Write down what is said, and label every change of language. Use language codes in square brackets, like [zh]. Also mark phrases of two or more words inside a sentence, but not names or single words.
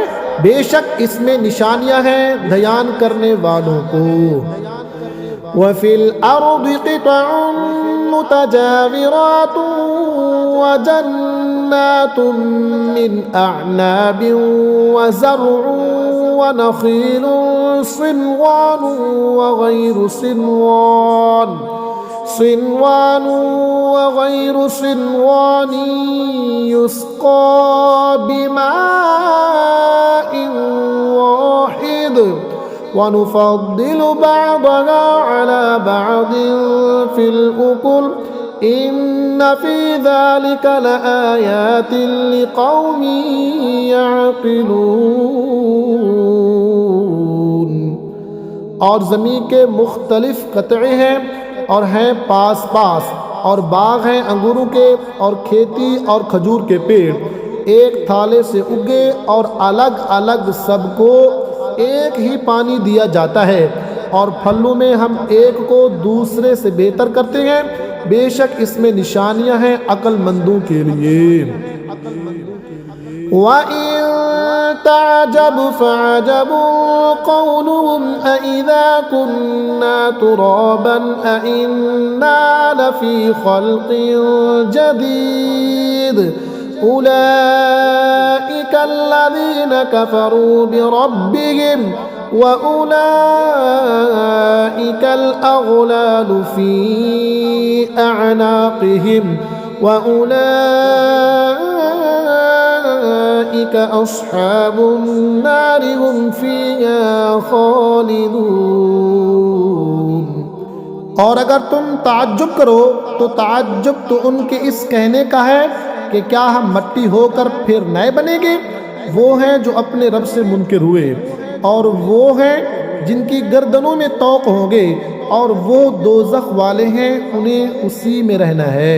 [hi] बेशक इसमें निशानियां हैं ध्यान करने वालों को। [ar] وفي الأرض قطع متجاورات وجنات من أعناب وزرع ونخيل صنوان وغير صنوان صنوان وغير صنوان يسقى بماء واحد ونفضل بعضها على بعض في الأكل إن في ذلك لآيات لقوم يعقلون. [hi] और ज़मीन के मुख्तलिफ क़तए हैं और हैं पास पास, और बाग हैं अंगूरों के और खेती और खजूर के पेड़ एक थाले से उगे, और अलग अलग सबको एक ही पानी दिया जाता है, और फलों में हम एक को दूसरे से बेहतर करते हैं। बेशक इसमें निशानियां हैं अक्लमंदों के लिए। [ar] وإن تعجب فعجب قولهم أإذا كنا ترابا أإنا لفي خلق جديد أولئك الذين كفروا بربهم و أولئك الأغلال في أعناقهم وأولئك أصحاب النار هم فيها خالدون. [hi] और अगर तुम ताज्जुब करो तो ताज्जुब तो उनके इस कहने का है कि क्या हम मट्टी होकर फिर नए बनेंगे। वो हैं जो अपने रब से मुनकिर हुए, और वो हैं जिनकी गर्दनों में तौक होंगे, और वो दोज़ख वाले हैं, उन्हें उसी में रहना है।